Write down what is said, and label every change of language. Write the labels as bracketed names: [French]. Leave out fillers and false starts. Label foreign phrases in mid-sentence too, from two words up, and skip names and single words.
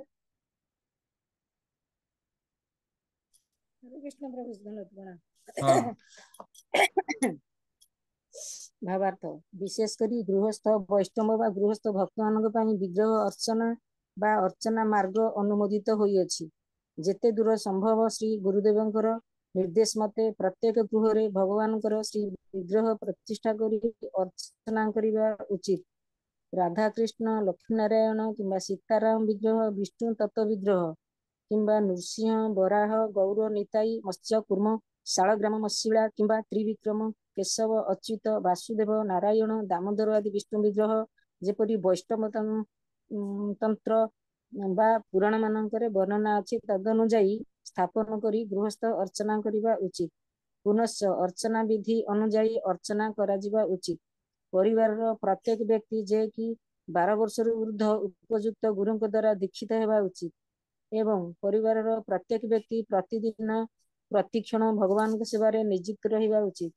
[Odia] ହରେ କୃଷ୍ଣ ପ୍ରଭୁ ଧନ୍ୟବାଦ ପ୍ରଣାମ। हाँ ଭାବାର୍ଥ ବିଶେଷ କରି ଗୃହସ୍ଥ ବୈଷ୍ଣବ ବା ଗୃହସ୍ଥ ଭକ୍ତ ମାନଙ୍କ ପାଇଁ ବିଗ୍ରହ ଅର୍ଚ୍ଚନା ବା ଅର୍ଚ୍ଚନା ମାର୍ଗ ଅନୁମୋଦିତ ହୋଇଅଛି। ଯେତେ ଦୂର ସମ୍ଭବ ଶ୍ରୀ ଗୁରୁଦେବଙ୍କର ନିର୍ଦ୍ଦେଶ ମତେ ପ୍ରତ୍ୟେକ ଗୃହରେ ଭଗବାନଙ୍କର ଶ୍ରୀ ବିଗ୍ରହ ପ୍ରତିଷ୍ଠା କରି ଅର୍ଚ୍ଚନା କରିବା ଉଚିତ। ରାଧା କୃଷ୍ଣ ଲକ୍ଷ୍ମୀ ନାରାୟଣ କିମ୍ବା ସୀତାରାମ ବିଗ୍ରହ ବିଷ୍ଣୁ ତତ୍ତ୍ୱ ବିଗ୍ରହ କିମ୍ବା ନୃସିଂହ ବରାହ ଗୌର ନିତାଇ ମତ୍ସ୍ୟ କୂର୍ମ ଶାଳଗ୍ରାମ ମଶିଳା କିମ୍ବା ତ୍ରିବିକ୍ରମ କେଶବ ଅଚ୍ୟୁତ ବାସୁଦେବ ନାରାୟଣ ଦାମୋଦର ଆଦି ବିଷ୍ଣୁ ବିଗ୍ରହ ଯେପରି ବୈଷ୍ଣବ ତନ୍ତ୍ର ବା ପୁରାଣ ମାନଙ୍କରେ ବର୍ଣ୍ଣନା ଅଛି ତଦନୁଯାୟୀ ସ୍ଥାପନ କରି ଗୃହସ୍ଥ ଅର୍ଚ୍ଚନା କରିବା ଉଚିତ। ପୁନଶ୍ଚ ଅର୍ଚ୍ଚନା ବିଧି ଅନୁଯାୟୀ ଅର୍ଚ୍ଚନା କରାଯିବା ଉଚିତ। ପରିବାର ପ୍ରତ୍ୟେକ ବ୍ୟକ୍ତି ଯେ କି 12 ବର୍ଷର ଊର୍ଦ୍ଧ୍ୱ ଉପଯୁକ୍ତ ଗୁରୁଙ୍କ ଦ୍ୱାରା ଦୀକ୍ଷିତ ହେବା ଉଚିତ ଏବଂ ପରିବାର ପ୍ରତ୍ୟେକ ବ୍ୟକ୍ତି ପ୍ରତିଦିନ ପ୍ରତିକ୍ଷଣ ଭଗବାନ କେ ସେବାରେ ନିଯୁକ୍ତ ରହିବା ଉଚିତ।